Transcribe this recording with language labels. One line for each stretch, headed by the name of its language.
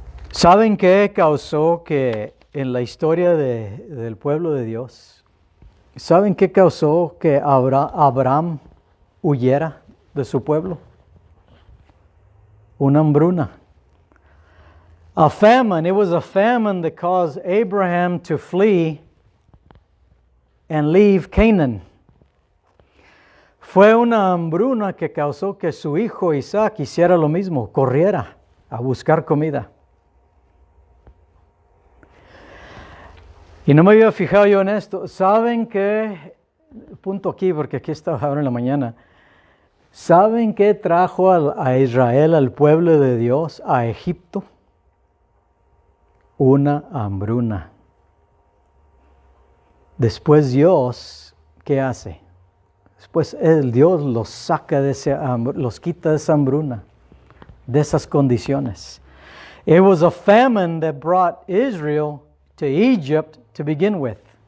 Spanish: ¿Saben qué causó que en la historia del pueblo de Dios? ¿Saben qué causó que Abraham huyera de su pueblo? Una hambruna.
English: A famine. It was a famine that caused Abraham to flee and leave Canaan.
Spanish: Fue una hambruna que causó que su hijo Isaac hiciera lo mismo, corriera a buscar comida. Y no me había fijado yo en esto. ¿Saben qué? Punto aquí, porque aquí estaba ahora en la mañana. ¿Saben qué trajo a Israel, al pueblo de Dios, a Egipto? Una hambruna. Después Dios, ¿qué hace? Después Dios los saca de ese los quita de esa hambruna, de esas condiciones.
English: It was a famine that brought Israel to Egypt to begin with.